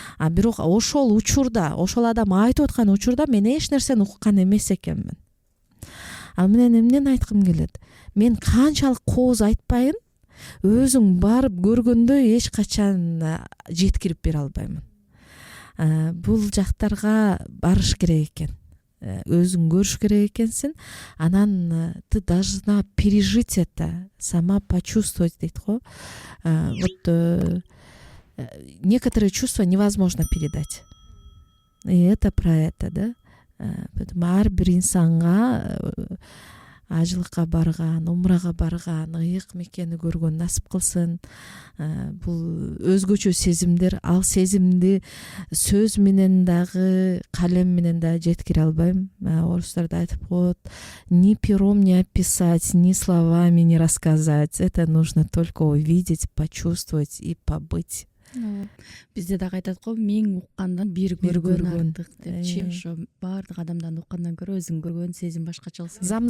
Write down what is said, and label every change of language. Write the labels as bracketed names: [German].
[Kyrgyz] Бирок ошол учурда, ошол адам айтып аткан учурда мен эч нерсени уккан эмес экенмин. Ал менен эмнени айткым келет? Мен канчалык кооз айтпайын, өзүң барып көргөндө эч качан жеткирип бере албаймын. Бул жактарга барыш керек экен. Өзүң көрүш керек экенсиң, анан [Russian] ты должна пережить это, сама почувствовать [Kyrgyz] дейт го. [Russian] Вот некоторые чувства невозможно передать. И это про это, да. [Kyrgyz] Поэтому ар бир инсанга ажылыкка барган, умрага барган, ыйык мекени көргөн насип кылсын. Бул өзгөчө сезимдер. Ал сезимди сөз менен дагы, калем менен да жеткире албайм. Орустар да айтып коет: [Russian] ни пером не описать, ни словами не рассказать. Это нужно только увидеть, почувствовать и побыть. [Kyrgyz] Бизде дагы айтат го, миң уккандан бир көргөн артык депчи. Ошо баардык адамдан уккандан көрө өзүң көргөн сезим башкачалык.